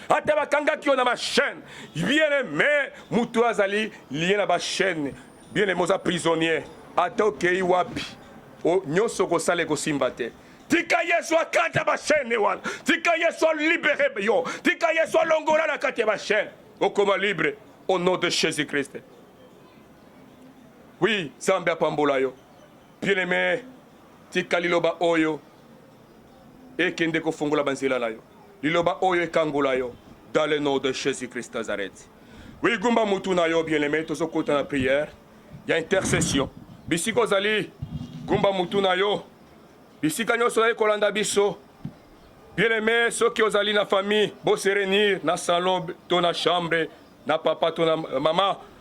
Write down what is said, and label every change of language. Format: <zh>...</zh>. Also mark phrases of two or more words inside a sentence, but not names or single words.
<ln>Ata bakangaki yo na ma chaîne.</ln> <fr>Bien aimé,</fr> <ln>mutu azali lié na ba chaîne.</ln> <fr>Bien aimé, oza prisonnier.</fr> <ln>Ata okei wapi? O, nyonso kosala ekosimba te. Tika Yesu akata ba chaîne wana. Tika Yesu alibere yo. Tika Yesu alongola na kati ya ba chaîne.</ln> <fr>Okoma libre au nom de Jésus-Christ. Oui,</fr> <ln>Nzambe apambola yo. Bien-aimé, tika liloba oyo ekende kofungola banzela na yo. Liloba oyo ekangola yo.</ln> <fr>Dans le nom de Jésus-Christ Nazareth. Oui,</fr> <ln>gumba mutu na yo, bien-aimé, tozokota na prière. Ya intercession. Bisika ozali, gumba mutu na yo. Bisika nyonso ozali kolanda biso. Bien-aimé, soki ozali na famille, bo</ln> <fr>se réunir</fr> <ln>na salon, to na chambre, na papa, to na mama.</ln>